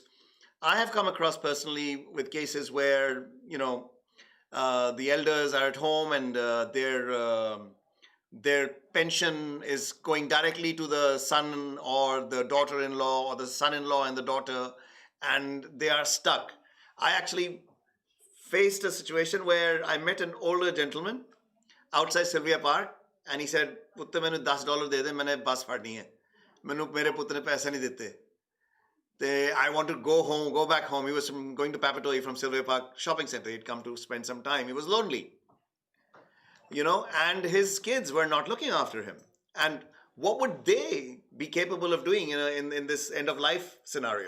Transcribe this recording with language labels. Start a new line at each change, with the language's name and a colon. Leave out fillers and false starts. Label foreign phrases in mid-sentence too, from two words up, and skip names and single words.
English: I have come across personally with cases where, the elders are at home and their pension is going directly to the son or the daughter-in-law or the son-in-law and the daughter, and they are stuck. I actually faced a situation where I met an older gentleman outside Sylvia Park, and he said,
Punjabi: "ਪੁੱਤਾ ਮੈਨੂੰ $10 ਦੇ ਦੇ, ਮੈਨੇ ਬੱਸ ਫੜਨੀ ਹੈ."
Hindi: मैनू मेरे पुत्र ने पैसे नहीं देते.
English: I want to go back home. He was going to Papatoi from Silver Park Shopping Center. He'd come to spend some time. He was lonely, and his kids were not looking after him. And what would they be capable of doing in this end of life scenario?